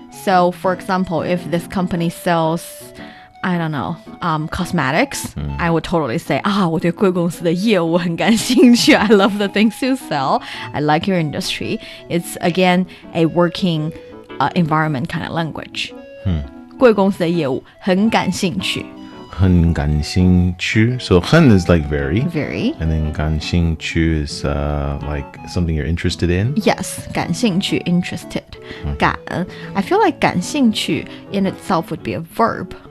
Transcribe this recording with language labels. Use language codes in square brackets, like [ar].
[en] So, for example, if this company sells, I don't know, cosmetics, I would totally say, [zh] 我对贵公司的业务很感兴趣. [en] I love the things you sell. I like your industry. It's, again, a working environment kind of language. [zh] 贵公司的业务很感兴趣. 很感兴趣. [en] So 很 is like very. Very. And then 感兴趣 is like something you're interested in. Yes, 感兴趣, interested. 感, I feel like 感兴趣 in itself would be a verb.